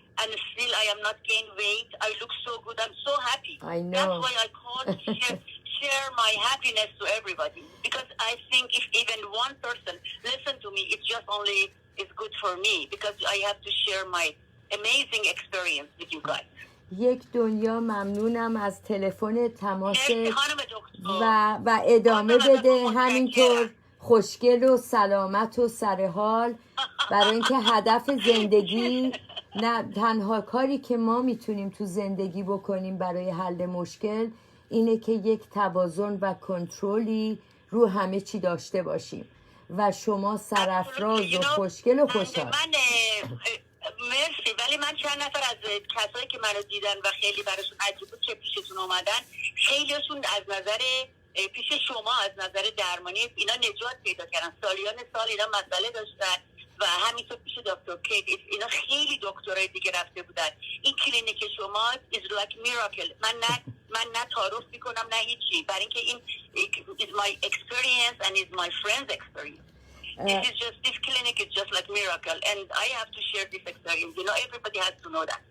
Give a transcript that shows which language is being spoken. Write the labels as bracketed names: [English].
[English] And still, I am not gained weight. I look so good. I'm so happy. I know. That's why I called to share my happiness to everybody. Because I think if even one person listen to me, it's just only is good for me. Because I have to share my amazing experience with you guys. [Persian] یک دنیا ممنونم از تلفن تماس مرسی خانم دکتر. و ادامه خانم بده دکتر، همینطور متشکرم. خوشگل و سلامت و سرحال، برای اینکه هدف زندگی نه تنها کاری که ما میتونیم تو زندگی بکنیم برای حل مشکل اینه که یک توازن و کنترلی رو همه چی داشته باشیم و شما سرافراز و خوشگل و خوشحال. من مرسی، ولی من چند نفر از کسایی که منو دیدن و خیلی براشون عجیب بود که پیشتون اومدن، خیلیشون از نظر پیش شما از نظر درمانی اینا نجات پیدا کردن. سالیان سال اینا مسئله داشتن و همینطور پیش دکتر کیت اینا خیلی دکترای دیگه رفته بودن. این کلینیک شما [English] is like miracle. [Persian] من نه تعارف میکنم نه هیچی، برای اینکه این [English] is my experience and is my friend's experience. This clinic is just like miracle, and I have to share this experience. You know, everybody has to know that.